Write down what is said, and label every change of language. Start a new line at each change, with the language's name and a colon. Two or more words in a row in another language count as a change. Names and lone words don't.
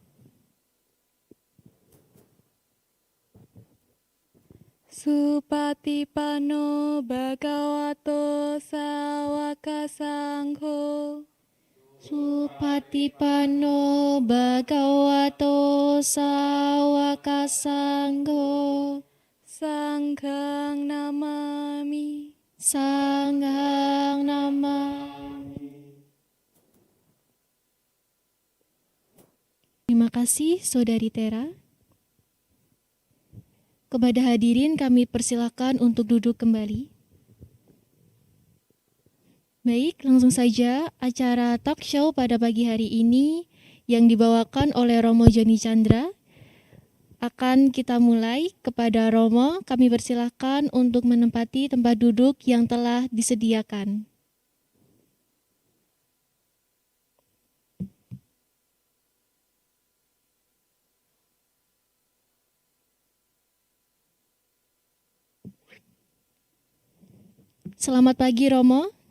Pali: Supatipanno bhagavato sawaka sangho. Supatipanno bhagavato sawaka sangho. Sanghang namami. Sanghang namami.
Indonesian: Terima kasih Saudari Tera. Kepada hadirin kami persilakan untuk duduk kembali. Baik, langsung saja acara
English: talk show
Indonesian: pada pagi hari ini yang dibawakan oleh Romo Joni Chandra akan kita mulai. Kepada Romo, kami persilakan untuk menempati tempat duduk yang telah disediakan. Selamat pagi Romo.